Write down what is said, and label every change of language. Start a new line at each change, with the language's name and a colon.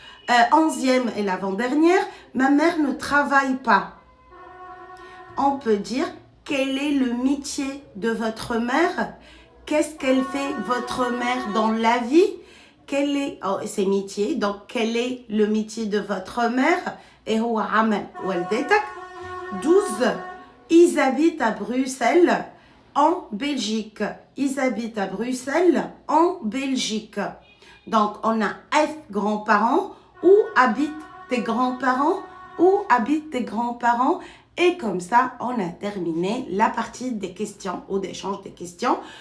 French: 11e et l'avant-dernière, ma mère ne travaille pas. On peut dire, quel est le métier de votre mère? Qu'est-ce qu'elle fait votre mère dans la vie? Quel est ses métiers? Donc, quel est le métier de votre mère?
Arabic: Et هو عمل والدتك.
French: 12. Ils habitent à Bruxelles, en Belgique. Ils habitent à Bruxelles, en Belgique. Donc, on a F, grands-parents. Où habitent tes grands-parents? Où habitent tes grands-parents? Et comme ça, on a terminé la partie des questions ou d'échange des questions.